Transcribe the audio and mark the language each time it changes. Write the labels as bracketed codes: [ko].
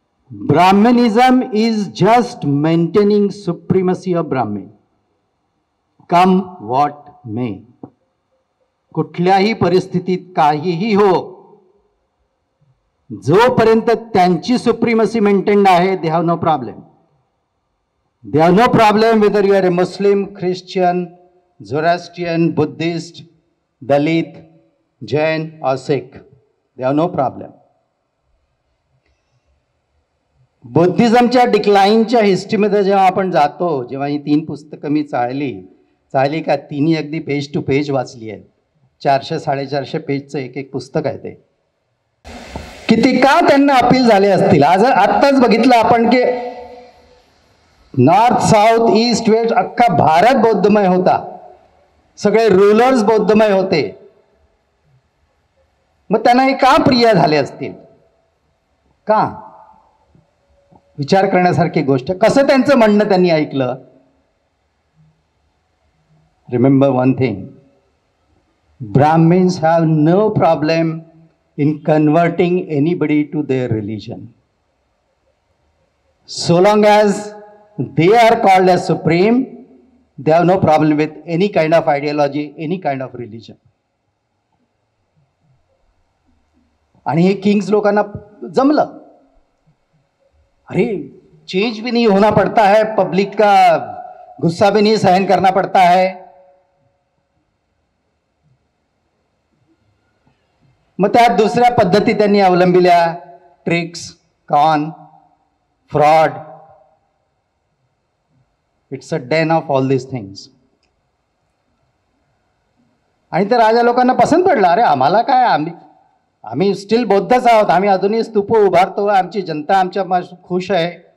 [en] Brahmanism is just maintaining supremacy of Brahman, [mr] कम what मे. कुठल्याही परिस्थितीत काहीही हो, जोपर्यंत त्यांची सुप्रीमसी मेंटेन्ड आहे, [en] They have no problem. They have no problem whether you are a Muslim, Christian, Zoroastrian, Buddhist, Dalit, Jain और Sikh. They have no problem. [mr] बुद्धिझमच्या डिक्लाइनच्या हिस्ट्रीमध्ये जेव्हा आपण जातो, जेव्हा ही 3 पुस्तकं मी चाळली का, तिन्ही अगदी पेज टू पेज वाचली आहेत. 400-450 पेजचं एक पुस्तक आहे ते. किती का त्यांना अपील झाले असतील. आत्ताच बघितलं आपण की नॉर्थ, साऊथ, ईस्ट, वेस्ट अख्खा भारत बौद्धमय होता. सगळे रूलर्स बौद्धमय होते. मग त्यांना हे का प्रिय झाले असतील? का? विचार करण्यासारखी गोष्ट. कसं त्यांचं म्हणणं त्यांनी ऐकलं? [en] Remember one thing, Brahmins have no problem in converting anybody to their religion. So long as they are called as supreme, they have no problem with any kind of ideology, any kind of religion. [mr] आणि हे Kings लोकांना जमलं. [hi] अरे change भी नहीं होना पड़ता है, public का गुस्सा भी नहीं सहन करना पड़ता है. [mr] मग त्या दुसऱ्या पद्धती त्यांनी अवलंबिल्या. Tricks, corn, fraud. [en] It's a den of all this things. [mr] आणि त्या राजा लोकांना पसंत पडलं. अरे आम्हाला काय, आम्ही स्टील बौद्धच आहोत, आम्ही अजूनही स्तूप उभारतो, आमची जनता आमच्या खुश आहे.